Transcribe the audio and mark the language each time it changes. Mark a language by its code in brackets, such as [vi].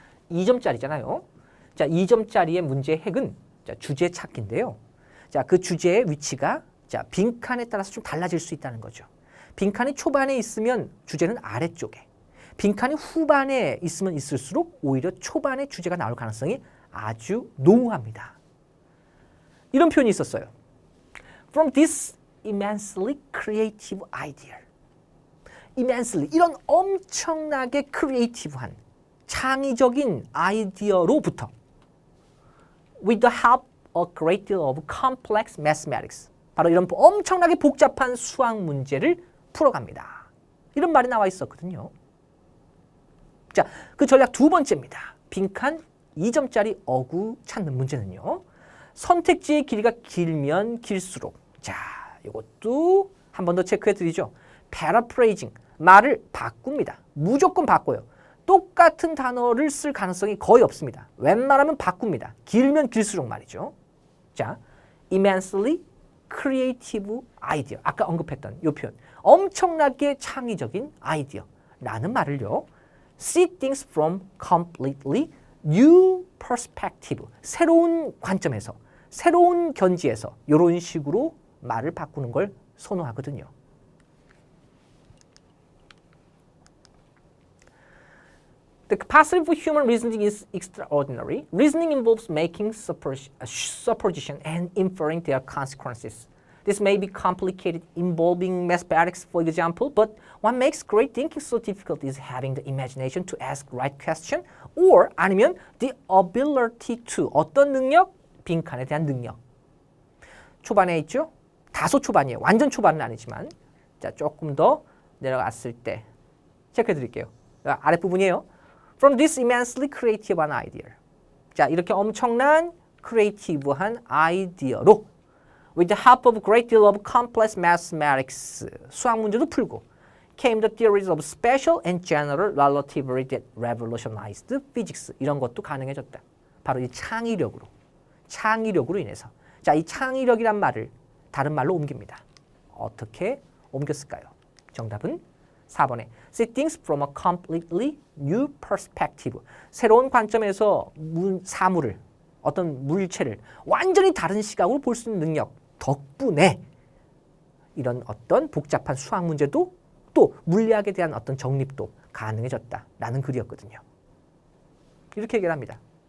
[ko] 2점짜리잖아요. 자, 2점짜리의 문제의 핵은 자, 주제 찾기인데요. 자, 그 주제의 위치가 자, 빈칸에 따라서 좀 달라질 수 있다는 거죠. 빈칸이 초반에 있으면 주제는 아래쪽에, 빈칸이 후반에 있으면 있을수록 오히려 초반에 주제가 나올 가능성이 아주 농후합니다. 이런 표현이 있었어요. [en] From this immensely creative idea. immensely, [ko] 이런 엄청나게 크리에이티브한 창의적인 아이디어로부터 [en] with the help of a great deal of complex mathematics. [ko] 바로 이런 엄청나게 복잡한 수학 문제를 풀어갑니다. 이런 말이 나와 있었거든요. 자, 그 전략 두 번째입니다. 빈칸 2점짜리 어구 찾는 문제는요. 선택지의 길이가 길면 길수록 자, 이것도 한 번 더 체크해 드리죠. paraphrasing, 말을 바꿉니다. 무조건 바꿔요. 똑같은 단어를 쓸 가능성이 거의 없습니다. 웬만하면 바꿉니다. 길면 길수록 말이죠. 자, [en] immensely creative idea. [ko] 아까 언급했던 이 표현. 엄청나게 창의적인 아이디어라는 말을요. [en] see things from completely new perspective. [ko] 새로운 관점에서, 새로운 견지에서 이런 식으로 말을 바꾸는 걸 선호하거든요. [en] The capacity for human reasoning is extraordinary. Reasoning involves making supposition and inferring their consequences. This may be complicated involving mathematics, for example, but what makes great thinking so difficult is having the imagination to ask right question or [ko] 아니면 [en] the ability to [ko] 어떤 능력? 빈칸에 대한 능력. 초반에 있죠? 다소 초반이에요. 완전 초반은 아니지만 자, 조금 더 내려갔을 때 체크해 드릴게요. 아랫부분이에요. [en] From this immensely creative an idea. [ko] 자, 이렇게 엄청난 크리에이티브한 아이디어로 [en] with the help of a great deal of complex mathematics, [ko] 수학 문제도 풀고 [en] came the theories of special and general relativity that revolutionized physics. [ko] 이런 것도 가능해졌다. 바로 이 창의력으로 인해서. 자, 이 창의력이란 말을 다른 말로 옮깁니다. 어떻게 옮겼을까요? 정답은 4번에 [en] see things from a completely new perspective. [ko] 새로운 관점에서 사물을, 어떤 물체를 완전히 다른 시각으로 볼 수 있는 능력 덕분에 이런 어떤 복잡한 수학 문제도 또 물리학에 대한 어떤 정립도 가능해졌다라는 글이었거든요. 이렇게 얘기를 합니다.